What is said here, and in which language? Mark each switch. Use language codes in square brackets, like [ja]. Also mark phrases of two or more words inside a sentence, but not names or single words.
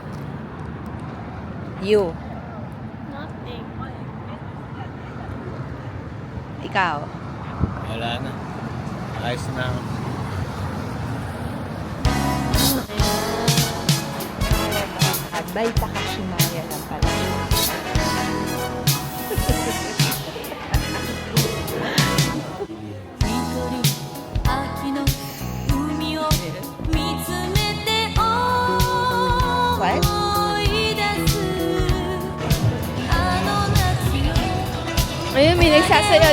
[tl] You. Ikaw. Wala na. Ayos na ako. Abay, Takashimaya lang pala. [ja] 秋の海を見つめて [en] What? [ja] 思い出すあの夏の [tl] Ayun, may nagsasayaw.